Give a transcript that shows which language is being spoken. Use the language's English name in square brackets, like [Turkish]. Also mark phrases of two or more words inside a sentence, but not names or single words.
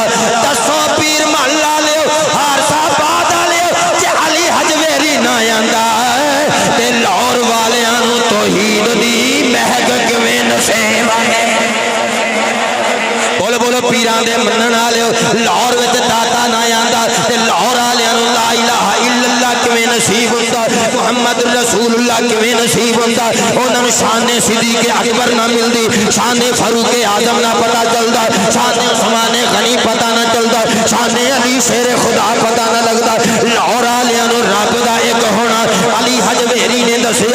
[Punjabi] دسو پیر مل والیو، ہارساباد والیو، جے علی ہجویری نہ آندا تے لاہور والیاں نوں توحید دی مہک کویں نصیب ہے. بولو بولو پیراں دے منن والیو، لاہور وچ داتا نہ آندا تے لاہور والیاں نوں [Arabic] لا إله إلا الله [Punjabi] کویں نصیب ہندا, [Arabic] محمد رسول الله [Punjabi] کویں نصیب ہندا. اوہناں نوں شان صدیق اکبر نہ ملدی، شان فاروق اعظم نہ پتہ چلدا، شان عثمان غنی پتہ نہ چلدا، شان علی شیر خدا پتہ نہ لگدا. لاہور والیاں نوں رب دا اک ہونا علی ہجویری نے دسیا.